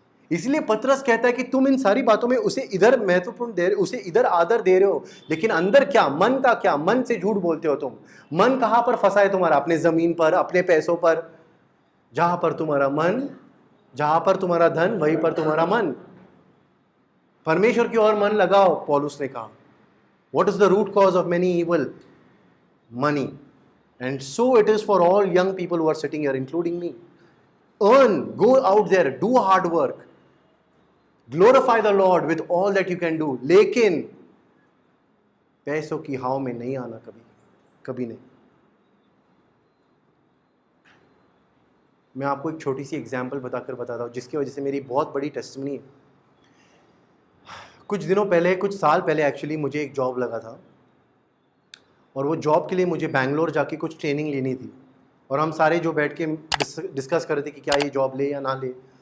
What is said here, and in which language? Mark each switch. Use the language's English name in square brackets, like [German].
[Hindi] इसलिए पतरस कहता है कि तुम इन सारी बातों में उसे इधर महत्वपूर्ण दे रहे, उसे इधर आदर दे रहे हो, लेकिन अंदर क्या, मन का क्या, मन से झूठ बोलते हो तुम। मन कहां पर फंसा है तुम्हारा? अपने जमीन पर, अपने पैसों पर। जहां पर तुम्हारा मन, जहां पर तुम्हारा धन, वहीं पर तुम्हारा मन। परमेश्वर की ओर मन लगाओ, पौलुस ने कहा। [English] What is the root cause of many evil? Money. And so it is for all young people who are sitting here, including me. Earn, go out there, do hard work. Glorify the Lord with all that you can do. [Hindi] लेकिन पैसों की हाव में नहीं आना, कभी कभी नहीं। मैं आपको एक छोटी सी एग्जाम्पल बताकर बताता हूँ, जिसकी वजह से मेरी बहुत बड़ी टेस्टिमनी है। कुछ दिनों पहले, कुछ साल पहले एक्चुअली, मुझे एक जॉब लगा था, और वो जॉब के लिए मुझे बैंगलोर जाके कुछ ट्रेनिंग लेनी थी, और हम सारे जो बैठ के डिस्कस कर रहे थे कि क्या ये जॉब ले या ना ले।